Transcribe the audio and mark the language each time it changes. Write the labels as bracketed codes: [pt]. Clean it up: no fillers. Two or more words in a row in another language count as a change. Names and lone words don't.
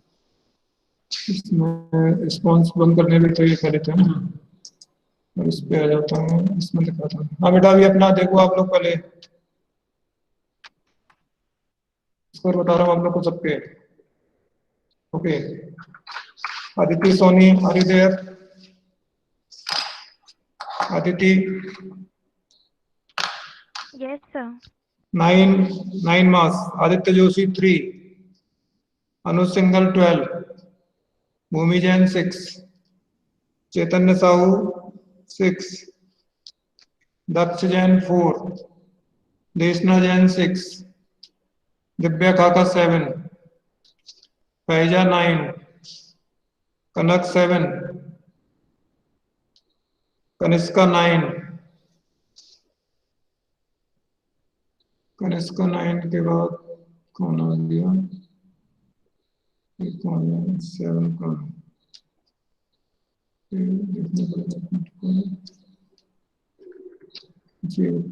[hi] इसमें रिस्पॉन्स बंद करने भी तो ये कर देते हैं ना। और इस पे आ जाता हूँ, इसमें दिखाता हूँ। हाँ बेटा, अभी अपना देखो आप लोग पहले स्कोर बता रहा हूँ आप लोग को सबके। [en] ओके, Aditi, Sony, are you there? Aditi, Yes, sir. 9 marks. Aditya Joshi 3, Anuj Singhal 12, Bhumi Jain 6, Chaitanya Sahu 6, Daksh Jain 4, Deshna Jain 6, Divya Khaka 7, Faiza 9, Kanak 7, Kaniska 9, [hi] कनिष्का 9 के बाद कौन आ गया? 7 का देखने पड़ेगा जी।